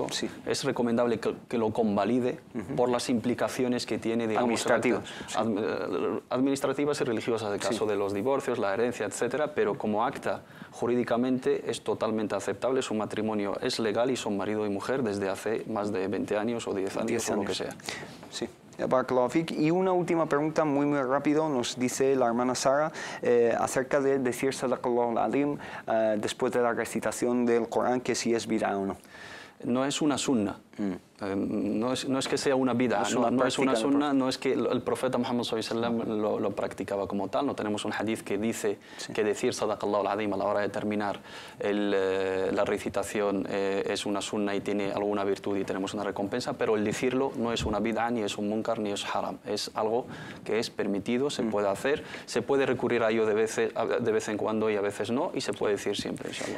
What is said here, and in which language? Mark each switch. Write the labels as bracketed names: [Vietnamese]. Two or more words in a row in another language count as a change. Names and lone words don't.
[Spanish] Es recomendable que lo convalide por las implicaciones que tiene, digamos, administrativas y religiosas, de caso de los divorcios, la herencia, etcétera, pero como acta jurídicamente es totalmente aceptable, su matrimonio es legal y son marido y mujer desde hace más de 20 años o 10 años o lo que sea. [Arabic] Sí. بارك الله فيك. [Spanish] Y una última pregunta muy rápido, nos dice la hermana Sara acerca de decir [Arabic] صدق الله العظيم [Spanish] después de la recitación del Corán, que si es bid'a o no. No es una sunna. No es que sea una bid'a, no es una sunna, no es que el profeta Muhammad sallallahu lo practicaba como tal. No tenemos un hadith que dice que decir [Arabic] صدق الله العظيم [Spanish] a la hora de terminar la recitación es una sunna y tiene alguna virtud y tenemos una recompensa, pero el decirlo no es una bid'a, ni es un munkar, ni es haram. Es algo que es permitido, se puede hacer, se puede recurrir a ello de vez en cuando y a veces no, y se puede decir siempre, inshallah.